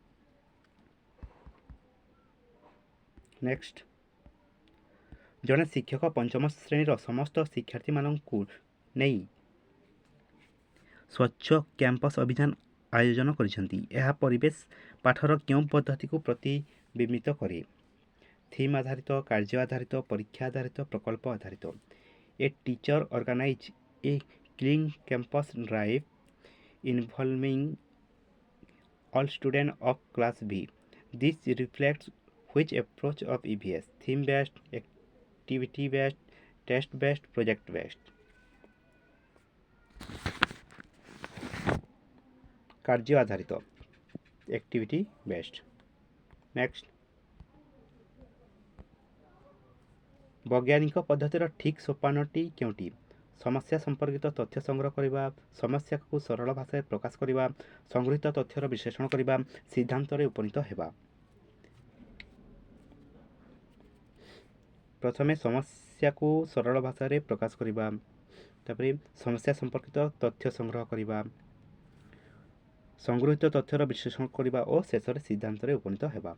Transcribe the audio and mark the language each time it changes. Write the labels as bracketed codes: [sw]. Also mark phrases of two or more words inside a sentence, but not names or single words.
[or] ନେକ୍ସଟ, ଜଣେ ଶିକ୍ଷକ ପଞ୍ଚମ ଶ୍ରେଣୀର ସମସ୍ତ ଶିକ୍ଷାର୍ଥୀମାନଙ୍କୁ ନେଇ ସ୍ୱଚ୍ଛ କ୍ୟାମ୍ପସ ଅଭିଯାନ ଆୟୋଜନ କରିଛନ୍ତି। ଏହା ପରିବେଶ ପାଠର କେଉଁ ପଦ୍ଧତିକୁ ପ୍ରତିବିମ୍ବିତ କରେ? ଥିମ୍ ଆଧାରିତ, କାର୍ଯ୍ୟ ଆଧାରିତ, ପରୀକ୍ଷା ଆଧାରିତ, ପ୍ରକଳ୍ପ ଆଧାରିତ। [en] A teacher organise a clean campus drive involving all students of class B. This reflects which approach of EVS? Theme based, activity based, test based, project based. [or] କାର୍ଯ୍ୟ ଆଧାରିତ, [en] activity based. Next, [or] ବୈଜ୍ଞାନିକ ପଦ୍ଧତିର ଠିକ୍ ସୋପାନଟି କେଉଁଟି? ସମସ୍ୟା ସମ୍ପର୍କିତ ତଥ୍ୟ ସଂଗ୍ରହ କରିବା, ସମସ୍ୟାକୁ ସରଳ ଭାଷାରେ ପ୍ରକାଶ କରିବା, ସଂଗୃହୀତ ତଥ୍ୟର ବିଶ୍ଳେଷଣ କରିବା, ସିଦ୍ଧାନ୍ତରେ ଉପନୀତ ହେବା। ପ୍ରଥମେ ସମସ୍ୟାକୁ ସରଳ ଭାଷାରେ ପ୍ରକାଶ କରିବା, ତାପରେ ସମସ୍ୟା ସମ୍ପର୍କିତ ତଥ୍ୟ ସଂଗ୍ରହ କରିବା, ସଂଗୃହୀତ ତଥ୍ୟର ବିଶ୍ଳେଷଣ କରିବା ଓ ଶେଷରେ ସିଦ୍ଧାନ୍ତରେ ଉପନୀତ ହେବା।